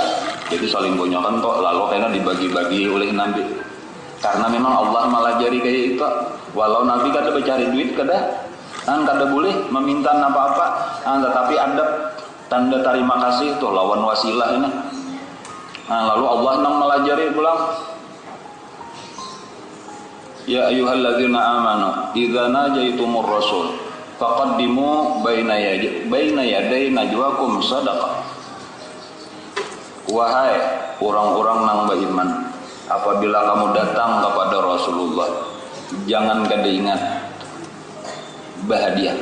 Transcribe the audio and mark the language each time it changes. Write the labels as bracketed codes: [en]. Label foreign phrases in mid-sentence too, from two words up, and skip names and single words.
[id] Jadi saling bonyokan kok, lalu karena dibagi-bagi oleh Nabi. [bjn] Karena memang Allah malajari kayak itu, walau Nabi kada bercari duit kada boleh meminta apa-apa, tetapi ada tanda terima kasih tuh lawan wasilah ini. Nah, lalu Allah nang melajari pulang. [ar] يا أيها الذين آمنوا إذا ناجيتم الرسول فقدموا بين يدي نجواكم صدقة. [bjn] Wahai orang-orang nang beriman, apabila kamu datang kepada Rasulullah, jangan kada ingat berhadiah.